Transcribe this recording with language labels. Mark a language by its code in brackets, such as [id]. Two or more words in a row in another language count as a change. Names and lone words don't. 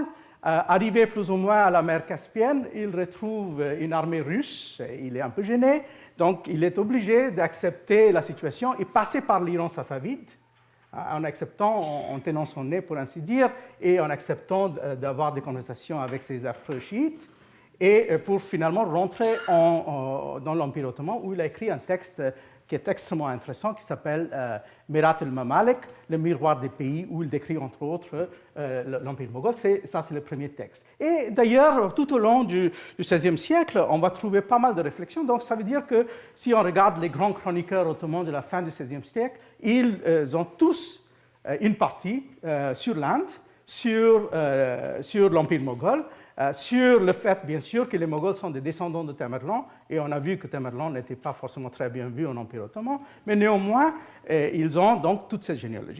[fr] Arrivé plus ou moins à la mer Caspienne, il retrouve une armée russe, il est un peu gêné, donc il est obligé d'accepter la situation et passer par l'Iran safavide, en acceptant, en tenant son nez pour ainsi dire, et en acceptant d'avoir des conversations avec ses affreux chiites, et pour finalement rentrer dans l'Empire ottoman, où il a écrit un texte qui est extrêmement intéressant, qui s'appelle Mirat al-Mamalik, le miroir des pays, où il décrit entre autres l'Empire moghol. Ça, c'est le premier texte. Et d'ailleurs, tout au long du XVIe siècle, on va trouver pas mal de réflexions. Donc, ça veut dire que si on regarde les grands chroniqueurs ottomans de la fin du XVIe siècle, ils ont tous une partie sur l'Inde, sur l'Empire moghol, sur le fait, bien sûr, que les Moghols sont des descendants de Tamerlan, et on a vu que Tamerlan n'était pas forcément très bien vu en Empire ottoman, mais néanmoins, ils ont donc toute cette généalogie.